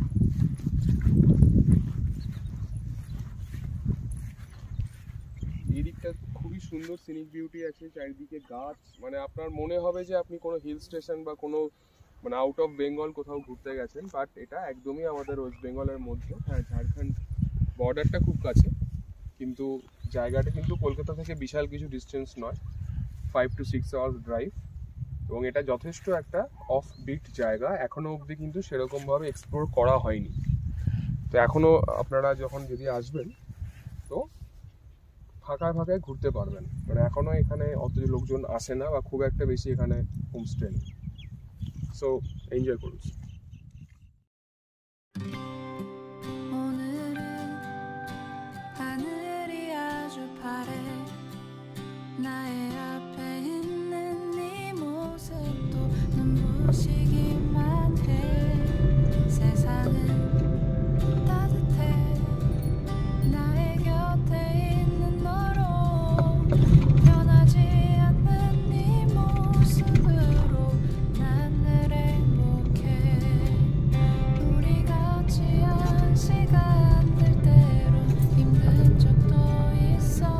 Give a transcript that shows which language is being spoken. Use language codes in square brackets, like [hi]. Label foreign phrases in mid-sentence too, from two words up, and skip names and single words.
[bn] এই দিকটা খুবই সুন্দর [en] scenic beauty [bn] আছে, চারিদিকে গাছ, মানে আপনার মনে হবে যে আপনি কোনো [en] hill station [bn] বা কোনো মানে [en] out of Bengal [bn] কোথাও ঘুরতে গেছেন, বাট এটা একদমই আমাদের ওয়েস্ট বেঙ্গলের মধ্যে। হ্যাঁ, ঝাড়খণ্ড বর্ডারটা খুব কাছে, কিন্তু জায়গাটা কিন্তু কলকাতা থেকে বিশাল কিছু ডিস্টেন্স নয়, [en] 5 to 6 hours [bn] ড্রাইভ। এবং এটা যথেষ্ট একটা [en] off beat [bn] জায়গা, এখনো অবধি কিন্তু সেরকমভাবে এক্সপ্লোর করা হয়নি। তো এখনো আপনারা যখন যদি আসবেন তো ফাঁকায় ফাঁকায় ঘুরতে পারবেন, মানে এখনো এখানে অত লোকজন আসে না বা খুব একটা বেশি এখানে হোমস্টে নেই। [en] so enjoy [bn] করুন। [ko] 오늘은 하늘이 아주 파래 나의 앞에 있는 네 모습도 눈부시기만 해 세상은 따뜻해 나의 곁에 있는 너로 변하지 않는 네 모습으로 난 늘 행복해 우리 같이 한 시간들 때론 힘든 적도 있어